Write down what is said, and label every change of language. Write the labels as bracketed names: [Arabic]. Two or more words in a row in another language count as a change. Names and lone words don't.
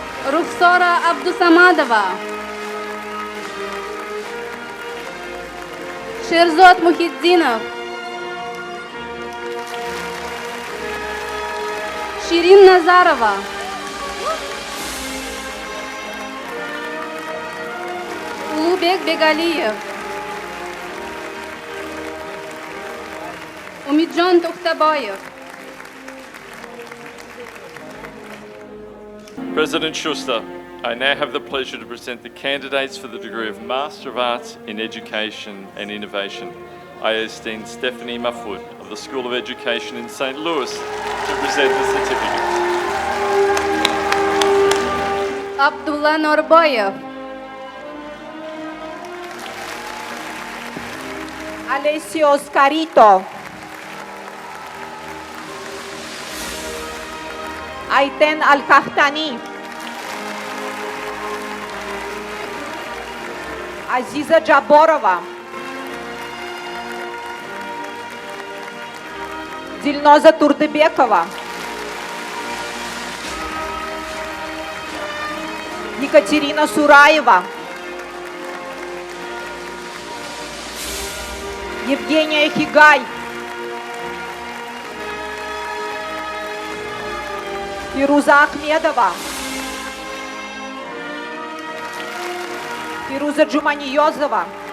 [English] Ruxora Abdusamadova, Sherzod Muhiddinov, Shirin Nazarova, Ulubek Begaliyev, Umidjon To'xtaboyev. President Schuster, I now have the pleasure to present the candidates for the degree of Master of Arts in Education and Innovation. I esteem Stephanie Mahfoud of the School of Education in St. Louis to present the certificates. Abdullah Norboyev, Alessio Scarito, Aiten Al-Kahtani, Aziza Jaborova, Dilnoza Turdebekova, Екатерина Сураева, Евгения Хигай, Фируза Ахмедова, Фируза Джуманиозова,